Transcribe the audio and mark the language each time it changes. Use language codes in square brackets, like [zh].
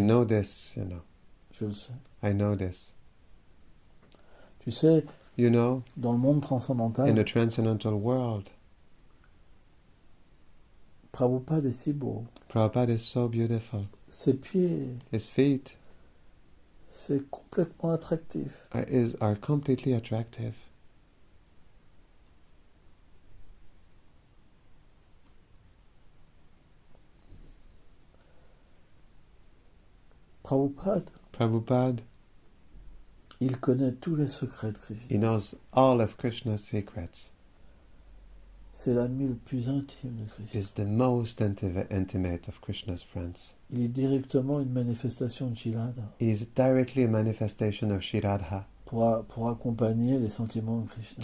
[en] know this, [fr] Je le sais. [en] I know this. [fr] Tu sais, [en] You know, [fr] dans le monde [en] in [fr] transcendantal, [en] the transcendental world, [fr] Prabhupada est si beau. [en] Prabhupada is so beautiful. [fr] Ses pieds, [en] His feet [fr] c'est complètement attractif. [en] are completely attractive. [fr] Prabhupada, Il connaît tous les secrets de Krishna. [en] he knows all of Krishna's secrets. [fr] C'est l'ami le plus intime de Christ. [en] is the most intimate of Krishna's friends. [fr] Il est directement une manifestation de Shilada [en] He is directly a manifestation of Shri Radha [fr] pour accompagner les sentiments de Krishna.